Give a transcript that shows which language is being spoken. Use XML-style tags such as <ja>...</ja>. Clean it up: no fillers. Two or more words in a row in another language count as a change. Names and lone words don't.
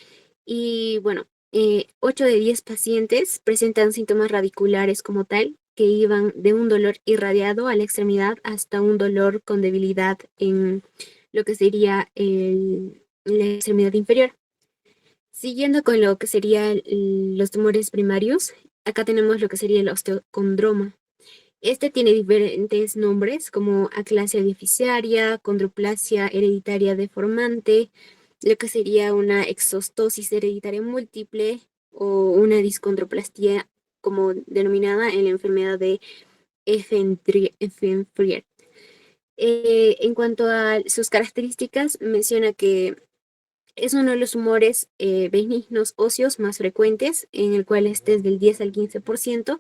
<es>Y bueno, 8 de 10 pacientes presentan síntomas radiculares como tal, que iban de un dolor irradiado a la extremidad hasta un dolor con debilidad en lo que sería la extremidad inferior. Siguiendo con lo que serían los tumores primarios, acá tenemos lo que sería el osteocondroma. Este tiene diferentes nombres como aclasia deficiaria, condroplasia hereditaria deformante, lo que sería una exostosis hereditaria múltiple o una discondroplastia como denominada en la enfermedad de Effenfried. En cuanto a sus características, menciona que es uno de los tumores benignos óseos más frecuentes, en el cual este es del 10 al 15%.</es>